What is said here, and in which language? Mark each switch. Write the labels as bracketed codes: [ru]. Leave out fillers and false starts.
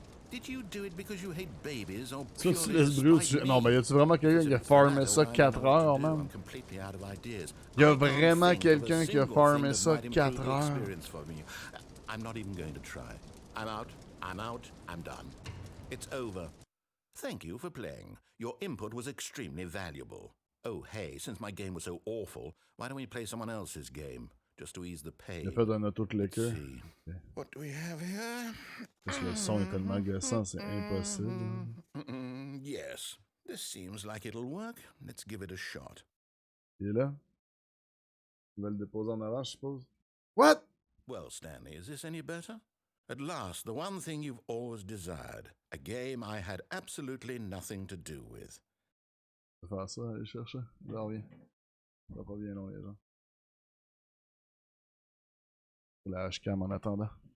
[en] Did you do it because you hate babies or [fr] Ça, tu [en] purely [fr] laisses brûler. [en] spite me? [fr] Non, mais y a-tu vraiment quelqu'un qui a farmé ça 4 heures, man? Y a vraiment quelqu'un qui a farmé ça 4 heures. [en] I'm not even going to try. I'm out. I'm out. I'm done. It's over. Thank you for playing. Your input was extremely valuable. Oh, hey, since my game was so awful, why don't we play someone else's game? Just to ease the pain. [fr] Il a fait un auto-clicker. [en] What do we have here? [fr] Parce que le son est tellement agaçant, c'est impossible. [en] Yes, this seems like it'll work. Let's give it a shot. [fr] Il est là. Il va le déposer en avant, je suppose. [en] What? Well, Stanley, is this any better? At last, the one thing you've always desired. A game I had absolutely nothing to do with. [fr] Je vais faire ça, aller chercher. Là, on revient. Ça va pas bien long, les gens. La HCAM en attendant.